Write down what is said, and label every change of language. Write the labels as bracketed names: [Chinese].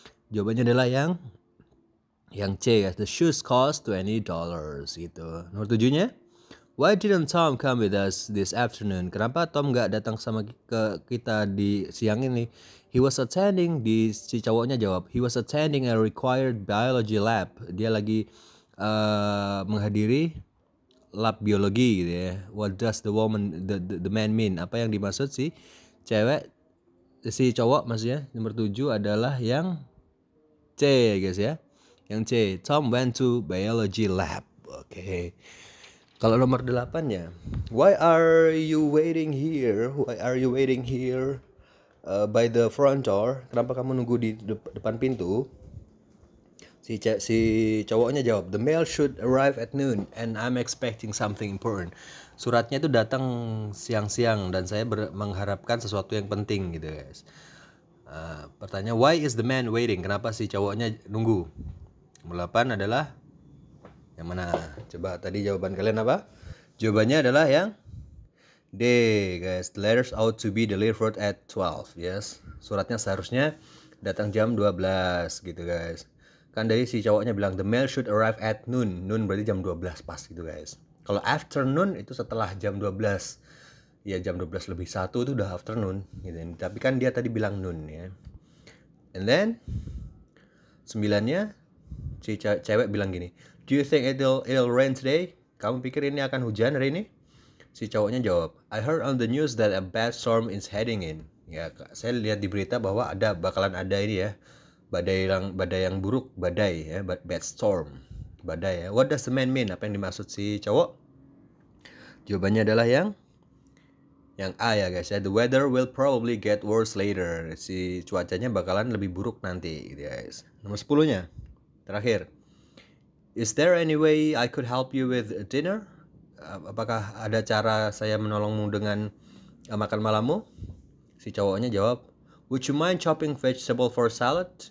[Indonesian] Jawabannya adalah yang C guys. [English] The shoes cost $20 [Indonesian] gitu. Nomor 7-nya, [English] why didn't Tom come with us this afternoon? [Indonesian] Kenapa Tom nggak datang sama kita di siang ini? [English] He was attending, [Indonesian] si cowoknya jawab, [English] he was attending a required biology lab. [Indonesian] Dia lagi menghadiri lab biologi gitu ya. [English] What does the man mean? [Indonesian] Apa yang dimaksud si cowok maksudnya? Nomor 7 adalah yang C guys ya. Yang C, [English] Tom went to biology lab. [Indonesian] Oke. Kalau nomor 8-nya, [English] why are you waiting here? Why are you waiting here by the front door? [Indonesian] Kenapa kamu nunggu di depan pintu? Si cowoknya jawab, [English] the mail should arrive at noon and I'm expecting something important. [Indonesian] Suratnya itu datang siang-siang dan saya mengharapkan sesuatu yang penting gitu guys. Pertanyaan, [English] why is the man waiting? [Indonesian] Kenapa si cowoknya nunggu? Nomor 8 adalah yang mana? Coba tadi jawaban kalian apa? Jawabannya adalah yang D guys. [English] The letters ought to be delivered at 12. [Indonesian] Yes. Suratnya seharusnya datang jam 12 gitu guys. Kan dari si cowoknya bilang [English] the mail should arrive at noon. [Indonesian] Noon berarti jam 12 pas gitu guys. Kalau afternoon itu setelah jam 12. Ya jam 12 lebih 1 itu udah afternoon gitu. Tapi kan dia tadi bilang noon ya. And then 9-nya si cewek bilang gini, [English] do you think it'll rain today? [Indonesian] Kamu pikir ini akan hujan hari ini? Si cowoknya jawab, [English] I heard on the news that a bad storm is heading in. [Indonesian] Ya, saya lihat di berita bahwa bakalan ada ini ya, badai yang buruk, badai ya, bad storm, badai ya. [English] What does the man mean? [Indonesian] Apa yang dimaksud si cowok? Jawabannya adalah yang A ya guys ya. [English] The weather will probably get worse later. [Indonesian] Si cuacanya bakalan lebih buruk nanti gitu guys. Nomor 10-nya. Terakhir, [English] is there any way I could help you with dinner? [Indonesian] Apakah ada cara saya menolongmu dengan makan malammu? Si cowoknya jawab, [English] would you mind chopping vegetable for salad?